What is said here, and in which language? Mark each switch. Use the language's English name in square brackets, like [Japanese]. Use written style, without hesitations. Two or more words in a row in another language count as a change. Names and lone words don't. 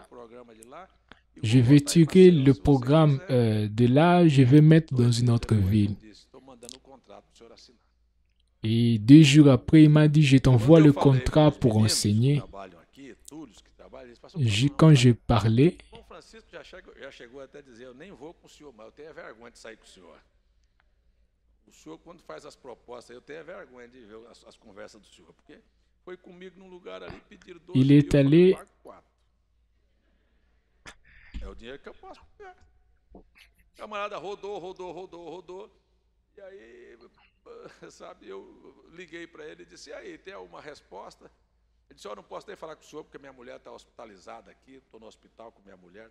[French] Je vais tirer le programme de là, je vais mettre dans une autre ville. Et 2 jours après, il m'a dit, je t'envoie le contrat pour enseigner. Quand j'ai parlé, [Portuguese] o senhor, quando faz as propostas, eu tenho vergonha de ver as conversas do senhor, porque foi comigo num lugar ali, pediram 12 [French] il est allé. [Portuguese] É o dinheiro que eu posso pegar. O camarada rodou. E aí, sabe, eu liguei para ele e disse, e aí, tem alguma resposta? Ele disse, eu não posso nem falar com o senhor, porque minha mulher está hospitalizada aqui, estou no hospital com minha mulher.